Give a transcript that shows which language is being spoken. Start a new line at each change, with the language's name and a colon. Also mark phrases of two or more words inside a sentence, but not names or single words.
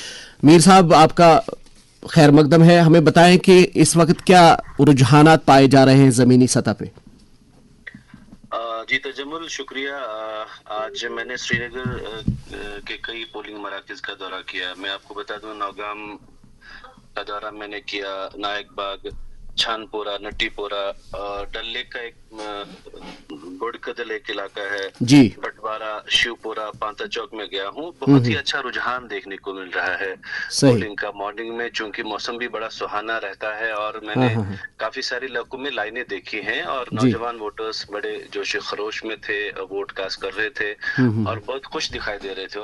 Urdu: میر صاحب، آپ کا خیر مقدم ہے. ہمیں بتائیں کہ اس وقت کیا رجحانات پائے جا رہے ہیں زمینی سطح پہ؟ جی تجمل، شکریہ. آج میں نے سری نگر کے کئی پولنگ مراکز کا دورہ کیا. میں آپ کو بتا دوں، نوگام کا دورہ میں نے کیا، نائک باغ، چھان پورہ، نٹی پورہ، ڈل لیک کا ایک گوڑکدل ایک علاقہ ہے، بٹوارہ، شیو پورہ، پانتا چوک میں گیا ہوں. بہت ہی اچھا رجحان دیکھنے کو مل رہا ہے پولنگ کا. مارننگ میں چونکہ موسم بھی بڑا سہانا رہتا ہے اور میں نے کافی سارے علاقوں میں لائنیں دیکھی ہیں اور نوجوان ووٹرز بڑے جوش خروش میں تھے،
English: vote cast
Urdu: کر رہے تھے اور بہت خوش دکھائی دے رہے تھے.